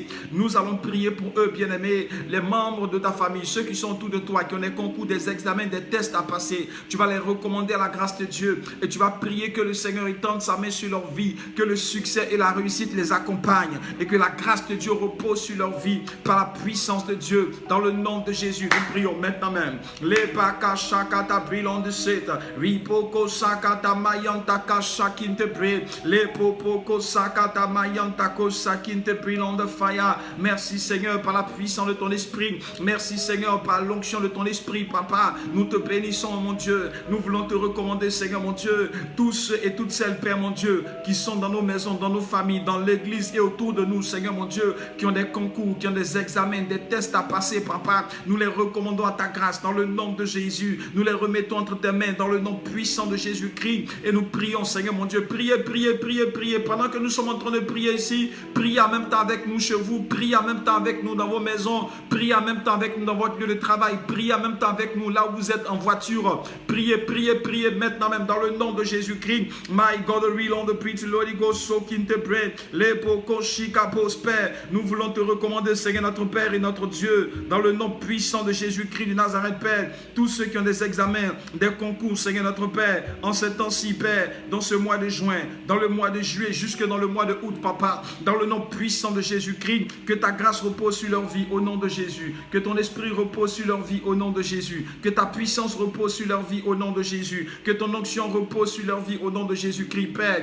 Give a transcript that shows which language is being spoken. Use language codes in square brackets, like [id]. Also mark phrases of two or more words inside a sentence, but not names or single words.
[fr] Nous allons prier pour eux, bien-aimés, les membres de ta famille, ceux qui sont autour de toi, qui ont des concours, des examens, des tests à passer. Tu vas les recommander à la grâce de Dieu et tu vas prier que le Seigneur étende sa main sur leur vie, que le succès et la réussite les accompagnent et que la grâce de Dieu repose sur leur vie par la puissance de Dieu. Dans le nom de Jésus, nous prions maintenant même. Les pakashakata brilon de set, ripoko sakata mayanta kashakinte bre, les popoko sakata mayanta kosakinte brilon de fire. Merci Seigneur par la puissance de ton esprit. Merci Seigneur par l'onction de ton esprit, Papa. Nous te bénissons, mon Dieu. Nous voulons te recommander, Seigneur, mon Dieu, tous ceux et toutes celles, Père, mon Dieu, qui sont dans nos maisons, dans nos familles, dans l'église et autour de nous, Seigneur, mon Dieu, qui ont des concours, qui ont des examens, des tests à passer, Papa. Nous les recommandons à ta grâce dans le nom de Jésus. Nous les remettons entre tes mains dans le nom puissant de Jésus-Christ et nous prions, Seigneur, mon Dieu. Priez, priez, priez, priez. Pendant que nous sommes en train de prier ici, priez en même temps avec nous chez vous, priez en même temps avec nous dans vos maisons, priez en même temps avec nous dans votre lieu de travail, priez en même temps avec nous là où vous êtes en voiture. Priez, priez, priez maintenant même dans le nom de Jésus-Christ. My God, the real on the preach, Lord, go soak in the bread. Père, nous voulons te recommander, Seigneur, notre Père et notre Dieu, dans le nom puissant de Jésus-Christ de Nazareth, Père. Tous ceux qui ont des examens, des concours, Seigneur, notre Père, en ce temps-ci, Père, dans ce mois de juin, dans le mois de juillet, jusque dans le mois de août, Papa, dans le nom puissant de Jésus-Christ, que ta grâce repose sur leur vie au nom de Jésus, que ton esprit repose sur leur vie au nom de Jésus, que ta puissance repose sur leur vie au nom de Jésus, que ton onction repose sur leur vie au nom de Jésus-Christ, Père.